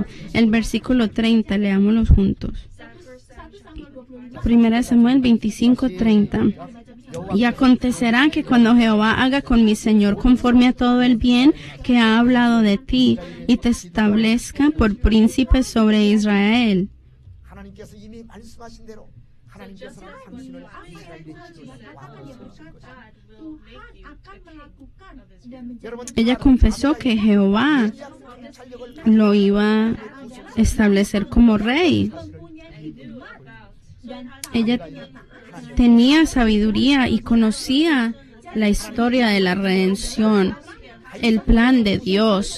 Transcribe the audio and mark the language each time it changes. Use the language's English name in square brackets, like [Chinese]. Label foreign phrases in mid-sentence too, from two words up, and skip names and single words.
[Spanish] El versículo 30, leámoslo juntos. 1 Samuel 25:30. Y acontecerá que cuando Jehová haga con mi Señor conforme a todo el bien que ha hablado de ti, y te establezca por príncipe sobre Israel. [Korean] 하나님께서 이미 말씀하신 대로 하나님께서는 당신을 이스라엘의 지도자로 세우실 것입니다. [Spanish] Ella confesó que Jehová lo iba a establecer como rey. Ella tenía sabiduría y conocía la historia de la redención, el plan de Dios.